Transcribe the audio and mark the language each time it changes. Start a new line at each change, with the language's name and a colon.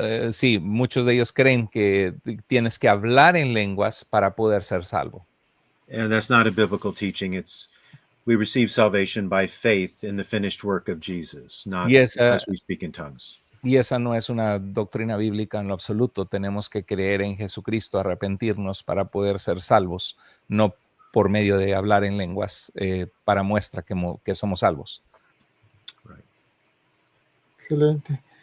Spanish: Sí, muchos de ellos creen que tienes que hablar en lenguas para poder ser salvo.
English: And that's not a biblical teaching. It's we receive salvation by faith in the finished work of Jesus, not because we speak in tongues.
Spanish: Y esa no es una doctrina bíblica en lo absoluto. Tenemos que creer en Jesucristo, arrepentirnos para poder ser salvos, no por medio de hablar en lenguas para muestra que somos salvos.
English: Right.
Spanish: Excelente.